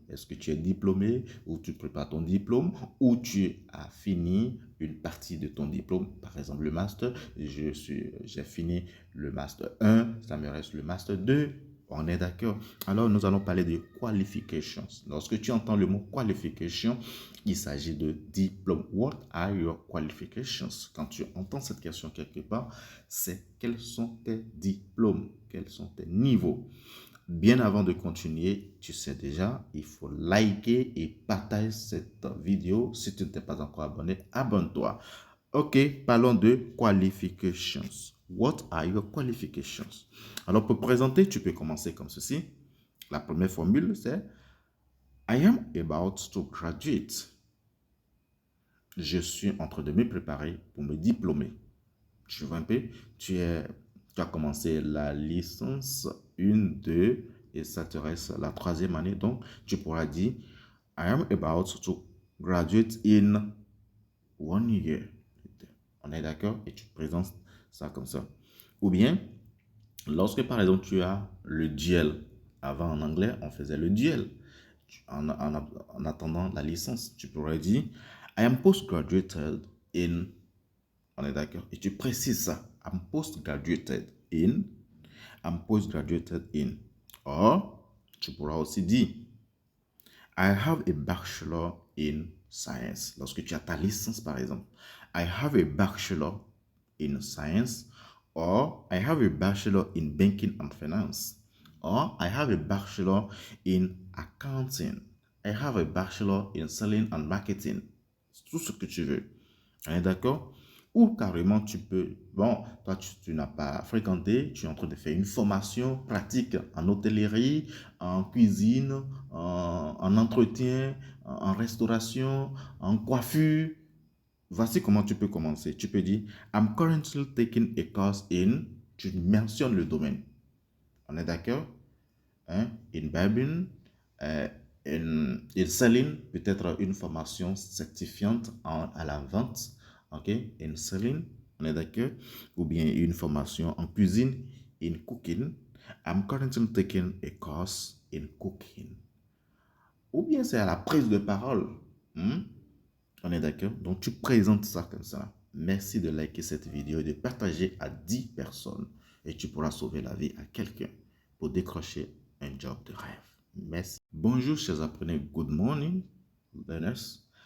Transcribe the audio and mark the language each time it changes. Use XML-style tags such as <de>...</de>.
<fr>Est-ce que tu es diplômé ou tu prépares ton diplôme ou tu as fini une partie de ton diplôme? Par exemple, le master, j'ai fini le master 1, ça me reste le master 2. On est d'accord? Alors, nous allons parler de qualifications. Lorsque tu entends le mot qualification, il s'agit de diplôme.</fr> <en>What are your qualifications?</en> <fr>Quand tu entends cette question quelque part, c'est quels sont tes diplômes? Quels sont tes niveaux? Bien avant de continuer, tu sais déjà, il faut liker et partager cette vidéo. Si tu ne t'es pas encore abonné, abonne-toi. Ok, parlons de qualifications.</fr> <en>What are your qualifications?</en> <fr>Alors, pour présenter, tu peux commencer comme ceci. La première formule, c'est</fr> <en>I am about to graduate.</en> <fr>Je suis en train de me préparer pour me diplômer. Tu vois un peu? Tu as commencé la licence 1, 2 et ça te reste la troisième année. Donc, tu pourras dire</fr> <en>I am about to graduate in 1 year.</en> <fr>On est d'accord? Et tu présentes ça comme ça. Ou bien, lorsque par exemple tu as le duel, avant en anglais on faisait le duel, en attendant la licence, tu pourrais dire</fr> <en>I am postgraduated in,</en> <fr>on est d'accord? Et tu précises ça,</fr> <en>I'm postgraduated in, I'm postgraduated in. Or,</en> <fr>tu pourras aussi dire</fr> <en>I have a bachelor in science.</en> <fr>Lorsque tu as ta licence, par exemple,</fr> <en>I have a bachelor in science, or I have a bachelor in banking and finance, or I have a bachelor in accounting, I have a bachelor in selling and marketing.</en> <fr>Tout ce que tu veux. On est d'accord? Ou carrément, tu peux, bon, toi, tu n'as pas fréquenté, tu es en train de faire une formation pratique en hôtellerie, en cuisine, en entretien, en restauration, en coiffure. Voici comment tu peux commencer. Tu peux dire,</fr> <en>I'm currently taking a course in,</en> <fr>tu mentionnes le domaine. On est d'accord? Hein?</fr> <en>In barbering, in selling</en> <fr>peut être une formation certifiante à la vente, ok, in selling, on est d'accord, ou bien une formation en cuisine,</fr> <en>in cooking. I'm currently taking a course in cooking.</en> <fr>Ou bien c'est à la prise de parole. Hmm? On est d'accord? Donc tu présentes ça comme ça. Merci de liker cette vidéo et de partager à 10 personnes. Et tu pourras sauver la vie à quelqu'un pour décrocher un job de rêve. Merci. Bonjour chers apprenants.</fr> <en>Good morning, learners.</en>